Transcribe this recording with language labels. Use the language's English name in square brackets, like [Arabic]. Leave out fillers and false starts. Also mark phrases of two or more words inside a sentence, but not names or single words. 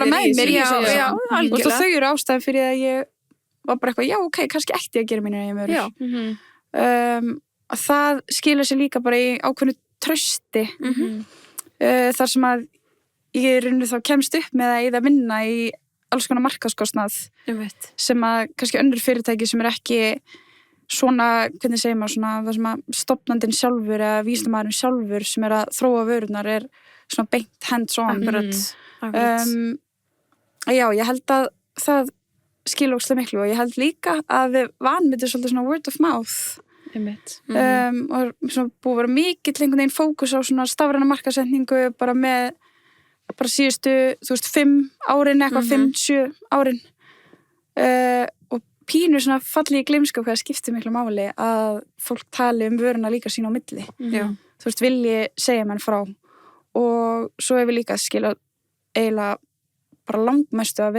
[Icelandic] bara með mér og þau eru ástæðan fyrir að ég var bara eitthvað, já, ok, kannski ætti ég að gera mínu eigin vörur að það skila sér líka bara í ákveðnu trausti þar sem að ég rauninni þá kemst upp með að eyða vinna í alls konar markaðskostnað sem að kannski önnur fyrirtæki sem er ekki svona, hvernig segir maður svona, það sem að stofnandinn sjálfur eða vísindamaðurinn sjálfur sem er að þróa vörunar er svona beint [English] hands on [Icelandic] já, ég held að það skilur ógeðslega miklu og ég held líka að við vanmyndum svolítið svona [English] word of mouth [Icelandic] og svona búið að vera mikill einhvern veginn fókus á svona stafræna markaðssetningu bara með bara síðustu, þú veist, 5 árin eitthvað, 5-7 árin og pínu svona falli í gleymsku hvað skiptir miklu máli að fólk tali vöruna líka sín á milli þú veist, vilji segja mann frá og svo hefur líka skilað eiginlega bara langmestu að